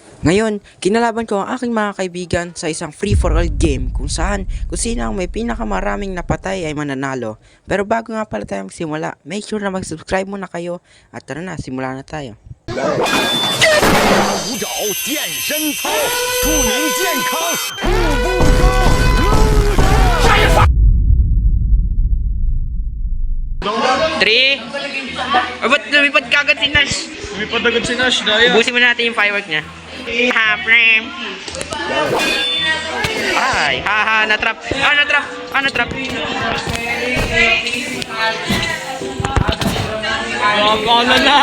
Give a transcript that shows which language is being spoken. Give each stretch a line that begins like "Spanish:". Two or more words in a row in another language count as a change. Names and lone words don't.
Filipino: Ngayon, kinalaban ko ang aking mga kaibigan sa isang
English: free-for-all game
Filipino: kung sino ang may pinakamaraming napatay ay mananalo. Pero bago nga pala tayo magsimula,
English: make sure
Filipino: na mag-subscribe muna kayo at tara na, simula na tayo.
Chinese: 舞蹈健身操，祝您健康，步步高。
Filipino: 3. O ba't lumipad kagad si Nash? Lumipad agad si Nash, daya. Ubusin mo natin yung firework niya. Ha, frame. Ay, haha, natrap. Natrap. Wala na.